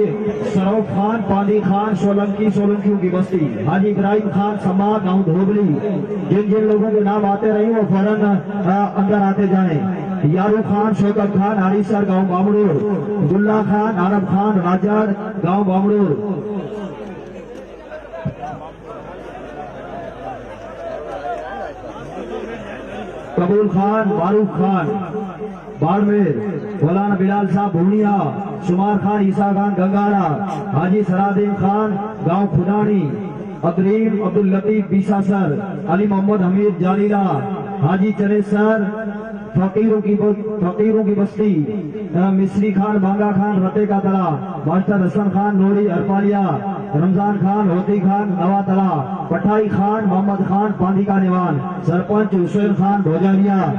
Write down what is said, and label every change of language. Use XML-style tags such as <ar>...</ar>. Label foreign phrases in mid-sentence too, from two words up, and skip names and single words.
<ur>سروف خان پانی خان سولنکیوں کی بستی، حاجی ابراہیم خان سما گاؤں دھوبلی، جن جن لوگوں کے نام آتے رہے وہ فوراً اندر آتے جائیں۔ یارو خان شوکت خان ہریسر گاؤں بامڑور، گلہ خان عرب خان راجر گاؤں بامڑور، قبول خان معروف خان باڑمیر، مولانا بلال صاحب بھونیا، شمار خان عیسیٰ خان گنگارا، حاجی سرادین خان گاؤں کھدانی، عبدالرحیم عبداللطیف بیسا سر، علی محمد حمید جالیلا، حاجی چرے سر فقیروں کی بستی، مصری خان بانگا خان رتے کا تلا، ماسٹر حسن خان نوری ارپالیا، رمضان خان ہوتی خان نوا تلا، پٹھائی خان محمد خان پاندی کا نیوان، سرپنچ حسین خان بھوجالیا،</ur>